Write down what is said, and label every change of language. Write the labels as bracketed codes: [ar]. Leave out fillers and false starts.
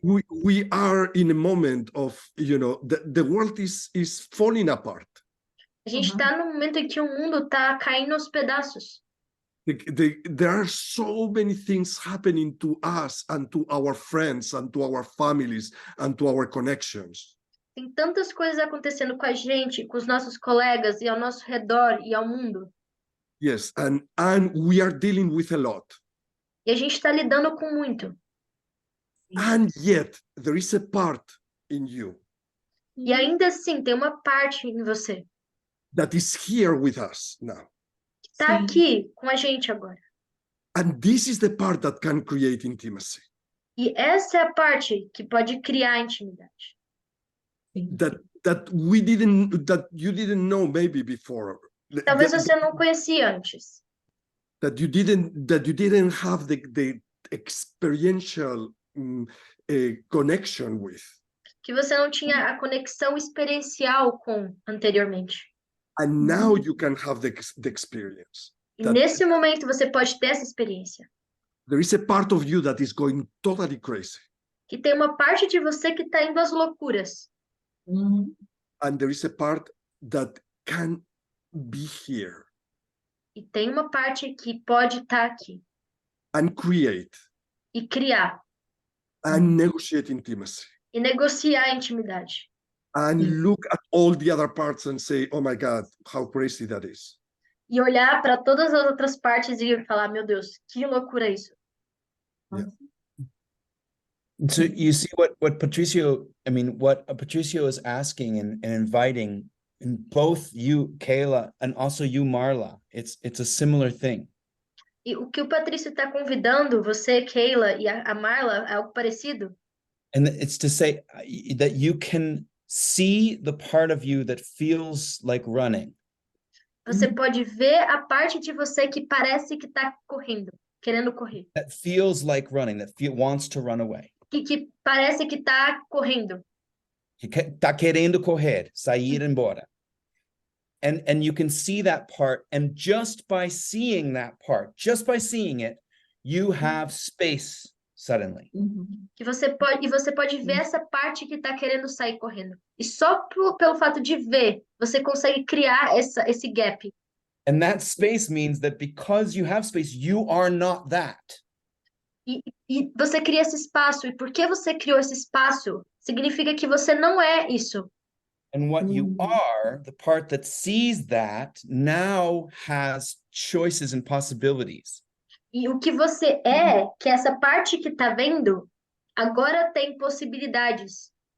[en] We are in a moment of, the world is falling apart. [pt] A gente está no momento em que o mundo está caindo aos pedaços. [en] There are so many things happening to us and to our friends and to our families and to our connections. [pt] Tem tantas coisas acontecendo com a gente, com os nossos colegas e ao nosso redor e ao mundo. [en] Yes, and we are dealing with a lot. [pt] E a gente está lidando com muito. [en] And yet there is a part in you [pt] E ainda assim, tem uma parte em você [en] that is here with us now. [pt] que está aqui com a gente agora. [en] And this is the part that can create intimacy. [pt] E essa é a parte que pode criar intimidade. [en] That you didn't know maybe before. [pt] Talvez você não conhecia antes. [en] That you didn't have the experiential connection with. [pt] Que você não tinha a conexão experiencial com anteriormente. [en] And now you can have the experience. [pt] E nesse momento você pode ter essa experiência. [en] There is a part of you that is going totally crazy. [pt] Que tem uma parte de você que está indo às loucuras. [en] And there is a part that can be here. [pt] E tem uma parte que pode estar aqui. [en] And create. [pt] E criar. [en] And negotiate intimacy. [pt] E negociar a intimidade. [en] And look at all the other parts and say, oh my God, how crazy that is. [pt] E olhar para todas as outras partes e falar, meu Deus, que loucura isso. [en] Yeah. So you see what Patricio is asking and inviting in both you, Kayla, and also you, Marla. It's a similar thing. [pt] E o que o Patrício está convidando, você, Kayla, e a Marla, é algo parecido. [en] And it's to say that you can see the part of you that feels like running. [pt] Você pode ver a parte de você que parece que está correndo, querendo correr. [en] That feels like running, wants to run away. [pt] Que parece que está correndo. Que tá querendo correr, sair embora. [en] And you can see that part, and just by seeing that part, just by seeing it, you have space suddenly. [pt] Que você pode ver essa parte que está querendo sair correndo. E só pelo fato de ver, você consegue criar esse gap. [en] And that space means that because you have space, you are not that. [pt] E você cria esse espaço. E porque você criou esse espaço, significa que você não é isso. [en] And what you are, the part that sees that, now has choices and possibilities. [pt] E o que você é, que essa parte que está vendo, agora tem possibilidades.